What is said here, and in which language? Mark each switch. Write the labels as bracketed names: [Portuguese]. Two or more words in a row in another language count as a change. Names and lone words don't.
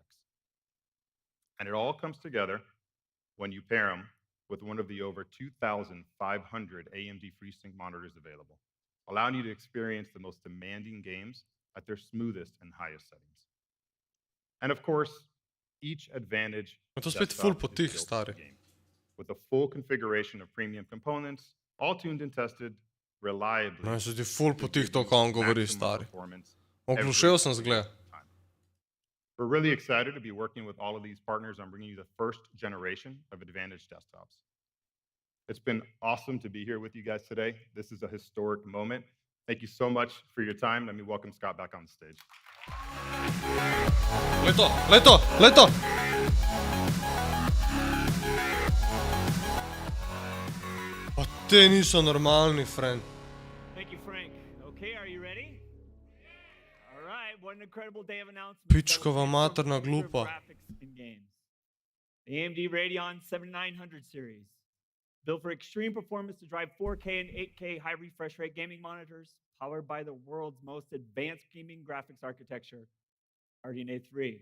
[English] And it all comes together when you pair them with one of the over 2,500 AMD FreeSync monitors available, allowing you to experience the most demanding games at their smoothest and highest settings. And of course, each Advantage desktop is built for the game, with a full configuration of premium components, all tuned and tested reliably. [Slovenian] No, so ti ful potih to, ko on govori, stari. Oglušel sem zgled. [English] We're really excited to be working with all of these partners on bringing you the first generation of Advantage desktops. It's been awesome to be here with you guys today. This is a historic moment. Thank you so much for your time. Let me welcome Scott back on the stage. [Slovenian] Leto! Pa te niso normalni, [English] friend. Thank you, Frank. Okay, are you ready? All right, what an incredible day of announcements. [Croatian] Pičkova materna glupa. [English] Graphics and games. The AMD Radeon 7900 series, built for extreme performance to drive 4K and 8K high refresh rate gaming monitors, powered by the world's most advanced gaming graphics architecture, RDNA3.